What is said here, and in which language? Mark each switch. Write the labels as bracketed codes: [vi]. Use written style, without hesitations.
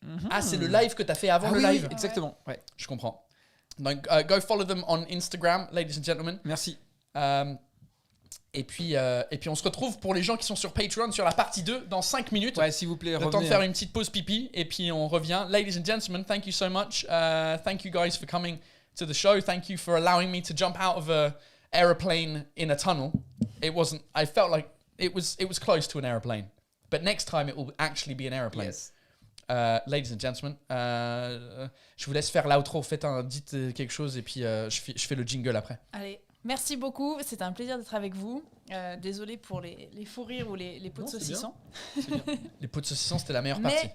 [fr] Ah, c'est le live que tu as fait avant le oui, live. exactement. Ouais. Je comprends. Donc, [en] go follow them on Instagram, ladies and gentlemen. [fr] Merci. Et puis on se retrouve pour les gens qui sont sur Patreon sur la partie 2 dans 5 minutes. Ouais, s'il vous plaît, Le temps de revenez. faire une petite pause pipi et puis on revient. [en] Ladies and gentlemen, thank you so much. Thank you guys for coming to the show. Thank you for allowing me to jump out of a aeroplane in a tunnel. I felt like it was close to an aeroplane. But next time it will actually be an aeroplane. Yes. Ladies and gentlemen, [fr] je vous laisse faire l'outro. Dites quelque chose et puis je fais le jingle après. Allez, merci beaucoup. C'était un plaisir d'être avec vous. Désolé pour les fous rires ou les pots de Non, c'est saucisson. Les pots de saucisson, c'était la meilleure partie.